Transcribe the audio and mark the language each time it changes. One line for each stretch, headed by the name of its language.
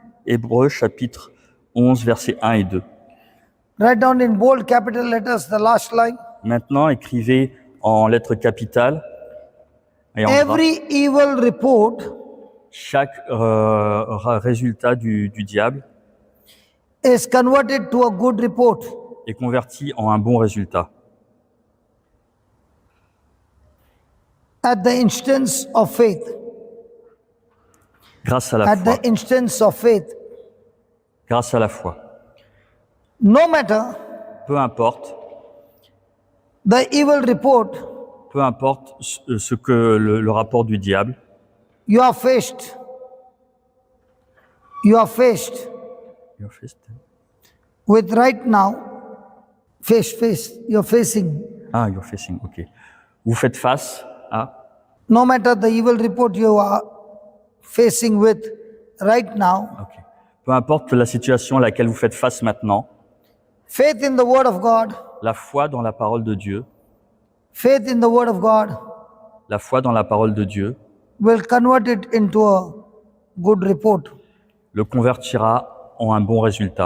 French: Hébreux, chapitre 11, versets 1 et 2.
English: Write down in bold capital letters the last line.
French: Maintenant, écrivez en lettres capitales Et en gras,
English: every evil report
French: chaque résultat du diable
English: is converted to a good report.
French: est converti en un bon résultat.
English: At the instance of faith.
French: Grâce à la
English: At
French: foi.
English: the instance of faith.
French: Grâce à la foi.
English: No matter
French: Peu importe,
English: the evil report
French: peu importe ce que le rapport du diable,
English: you are faced. You are faced with right now. You're facing. Ah, you're facing, ok.
French: Vous faites face à,
English: No matter the evil report you are facing with right now, ok.
French: Peu importe la situation à laquelle vous faites face maintenant,
English: faith in the Word of God,
French: la foi dans la parole de Dieu,
English: faith in the Word of God
French: la foi dans la parole de Dieu
English: will convert it into a good report.
French: le convertira en un bon résultat.